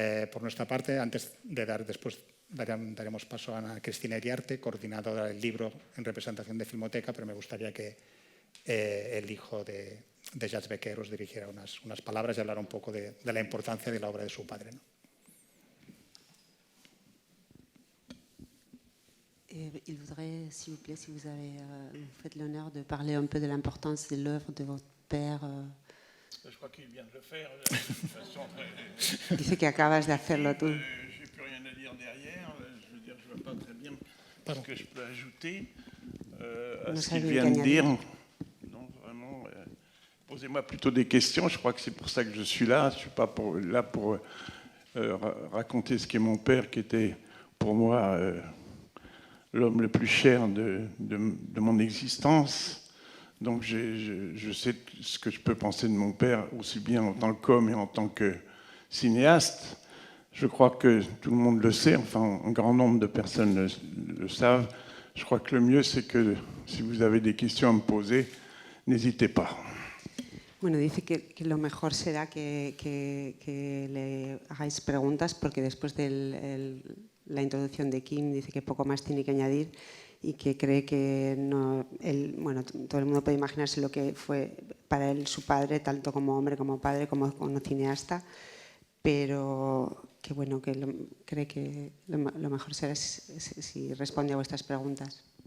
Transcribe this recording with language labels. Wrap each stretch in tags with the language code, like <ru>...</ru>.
<es>Por nuestra parte, después daremos paso a Ana Cristina Iriarte, coordinadora del libro en representación de Filmoteca, pero me gustaría que el hijo de Jacques Becker os dirigiera unas palabras y hablara un poco de la importancia de la obra de su padre, ¿no?</es> <fr>Il voudrait, s'il vous plaît, si vous faites l'honneur de parler un peu de l'importance de l'œuvre de votre père. Je crois qu'il vient de le faire de façon très...</fr> <es>Dice que acabas de hacerlo tú.</es> <fr>Je n'ai plus rien à dire derrière. Je veux dire, je ne vois pas très bien ce que je peux ajouter à ce qu'il vient de dire. Non, vraiment, posez-moi plutôt des questions. Je crois que c'est pour ça que je suis là. Je ne suis pas là pour raconter ce qu'est mon père, qui était pour moi l'homme le plus cher de mon existence. Donc je sais ce que je peux penser de mon père, aussi bien en tant qu'homme et en tant que cinéaste. Je crois que tout le monde le sait, enfin un grand nombre de personnes le savent. Je crois que le mieux, c'est que si vous avez des questions à me poser, n'hésitez pas.</fr> <es>Bueno, dice que lo mejor será que le hagáis preguntas, porque después de la introducción de Kim dice que poco más tiene que añadir y que cree que no, bueno, todo el mundo puede imaginarse lo que fue para él su padre, tanto como hombre, como padre, como cineasta, pero que bueno, que cree que lo mejor será si responde a vuestras preguntas.</es>